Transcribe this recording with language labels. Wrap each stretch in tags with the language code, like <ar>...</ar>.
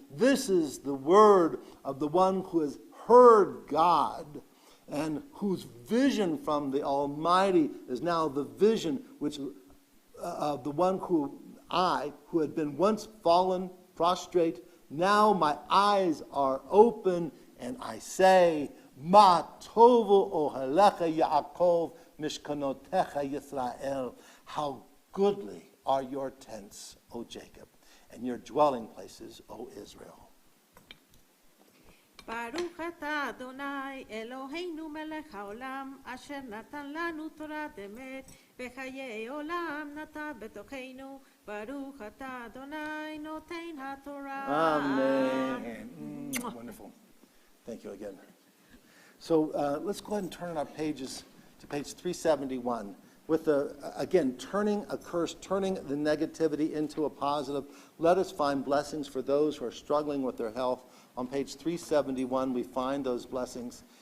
<en>This is the word of the one who has heard God and whose vision from the Almighty is now the vision which of the one who had been once fallen, prostrate, now my eyes are open, and I say,</en> <he>Ma tovu ohelecha Yaakov mishkanotecha Yisrael.</he> <en>How goodly are your tents, O Jacob, and your dwelling places, O Israel.</en> <he>ברוך אתה אדוני אלוהינו מלך העולם אשר נתן לנו תורת אמת וחיי עולם נטע בתוכנו ברוך אתה אדוני נותן התורה.</he> <en>Amen. Wonderful. Thank you again. So let's go ahead and turn our pages to page 371 with again turning a curse, turning the negativity into a positive. Let us find blessings for those who are struggling with their health. On page 371, we find those blessings.</en>